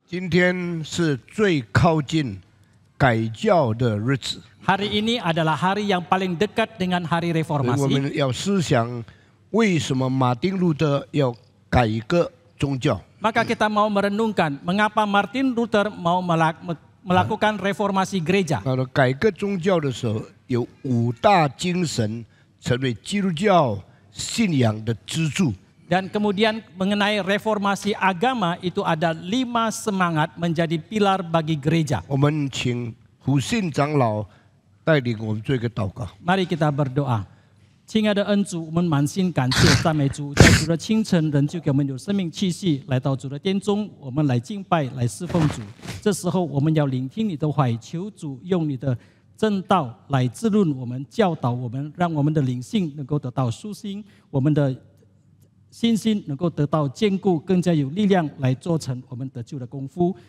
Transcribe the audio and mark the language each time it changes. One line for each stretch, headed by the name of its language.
Chinese: 今天是最靠近改教的日子。
Indonesian: Hari ini adalah hari yang paling dekat dengan hari
Chinese: 我
Indonesian: reformasi.
Chinese: 们要思想为什么马丁路德要改革宗教。
Indonesian: Maka kita mau merenungkan mengapa Martin Luther mau melakukan reformasi gereja.
Chinese: 那么改革宗教的时候，有5大精神成为基督教信仰的支柱。
Indonesian: Dan kemudian mengenai reformasi agama itu ada 5 semangat menjadi pilar bagi gereja.
Chinese: 我们请胡信长老带领我们做一个祷告。
Indonesian: Mari kita berdoa.
Chinese: 亲爱的恩主，我们满心感谢赞美主，在主的清晨，仍旧给我们有生命气息，来到主的殿中，我们来敬拜，来侍奉主。这时候，我们要聆听你的话语，求主用你的正道来滋润我们、教导我们，让我们的灵性能够得到苏醒，我们的信心能够得到坚固，更加有力量来做成我们得救的功夫。